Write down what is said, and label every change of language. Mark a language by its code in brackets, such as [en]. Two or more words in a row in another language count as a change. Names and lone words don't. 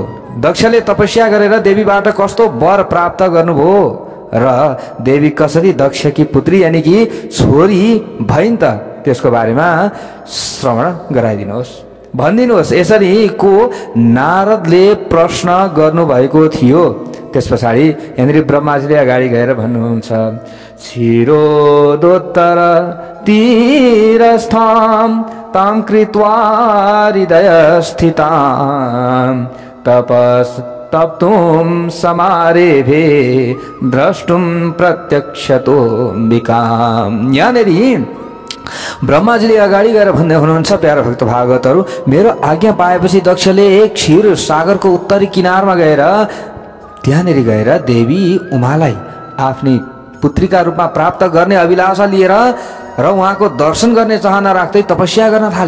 [ne] दक्षले तपस्या गरेर देवीबाट कस्तो वर प्राप्त गर्नुभयो र देवी कसरी दक्षकी पुत्री यानी कि छोरी भइन् त, त्यसको बारेमा श्रवण गराइदिनुहोस्, भनिदिनुहोस्। यसरी को नारदले प्रश्न गर्नुभएको थियो। त्यसपछाडि यहाँनिर ब्रह्माजीले अगाडि गएर भन्नुहुन्छ, [sa] छिरोदोत्तर तीरस्थां तां कृत्वा हृदय स्थितां तप्तुं समारेभे द्रष्टुं प्रत्यक्षतो विकाम। [ne] यहाँनिर ब्रह्माजीले अगाडि गएर भन्दै हुनुहुन्छ, प्यारा भक्त भागवतहरु, मेरो आज्ञा पाएपछि दक्षले एक क्षीर सागरको उत्तरी किनारमा गएर त्यहाँनेरि गएर देवी उमालाई आफ्नी पुत्रीका रूपमा प्राप्त गर्ने अभिलाषा लिएर र उहाँको दर्शन गर्ने चाहना राख्दै तपस्या गर्न थाले।